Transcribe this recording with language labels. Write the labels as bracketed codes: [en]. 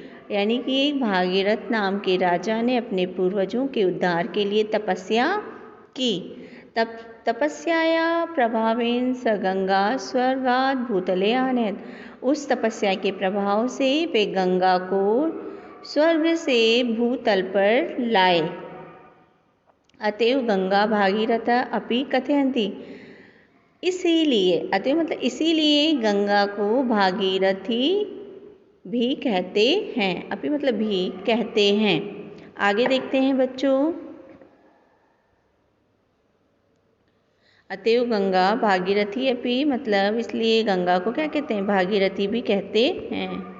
[hi] यानी कि एक भागीरथ नाम के राजा ने अपने पूर्वजों के उद्धार के लिए तपस्या की। [sa] तपस्याया प्रभावेन स गंगा स्वर्गात् भूतले आनयत्। [hi] उस तपस्या के प्रभाव से वे गंगा को स्वर्ग से भूतल पर लाए। [sa] अतएव गंगा भागीरथा अपि कथयन्ति। [hi] इसीलिए, अतएव मतलब इसीलिए गंगा को भागीरथी भी कहते हैं। अपि मतलब भी कहते हैं। आगे देखते हैं बच्चों। [sa] अतएव गंगा भागीरथी अपि [hi] मतलब इसलिए गंगा को क्या कहते हैं, भागीरथी भी कहते हैं।